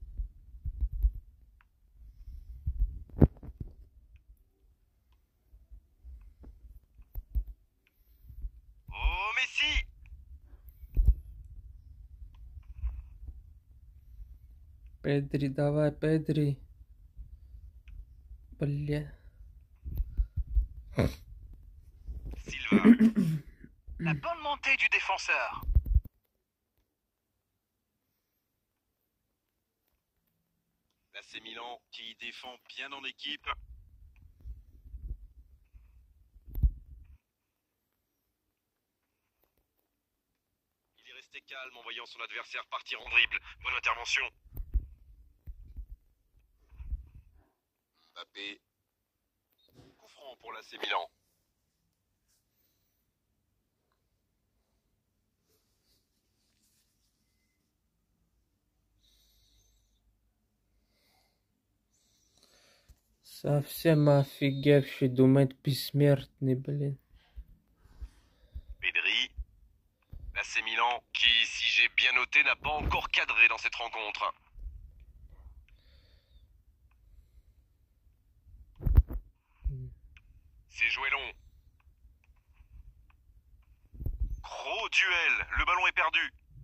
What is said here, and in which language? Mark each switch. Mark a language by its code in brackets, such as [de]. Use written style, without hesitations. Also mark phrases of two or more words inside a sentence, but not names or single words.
[fr] Oh, Messi! Pedri, [ru] давай, Pedri. Бля. Silva. [fr] La bonne montée du défenseur. L'AC Milan qui défend bien en équipe. Il est resté calme en voyant son adversaire partir en dribble. Bonne intervention. Mbappé. Coup franc pour l'AC Milan. [ru] Совсем офигевший, думает бессмертный, блин. Pedri. [fr] L'AC Milan qui, si j'ai bien noté, n'a pas encore cadré dans cette rencontre. C'est joué long. Gros duel. Le ballon est perdu.